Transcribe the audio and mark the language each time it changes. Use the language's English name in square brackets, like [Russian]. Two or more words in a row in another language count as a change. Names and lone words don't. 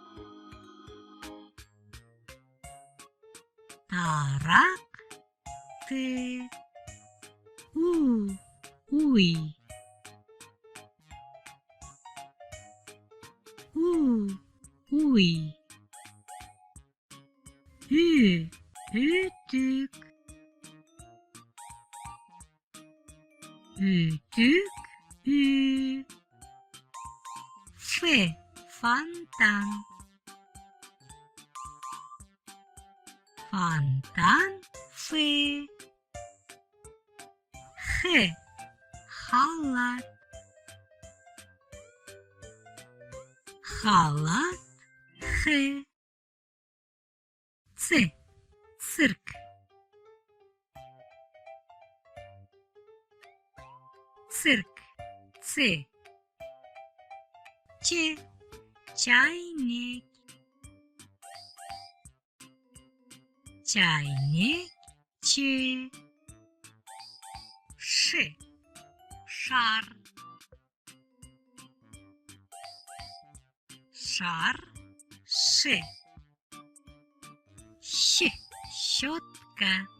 [Kazakh] Тарақ. Т. У. Уй. У. Уй. Ü. Ütük. Ütük. Ü. Ф. Фонтан. Фонтан. Ф. Х. Халат. Халат. Х. Ц. Цирк. Цирк. Ц. Ч. Чайник. Чайник. Ч. Ш. Шар. Шар. Ш. Щ. Щетка.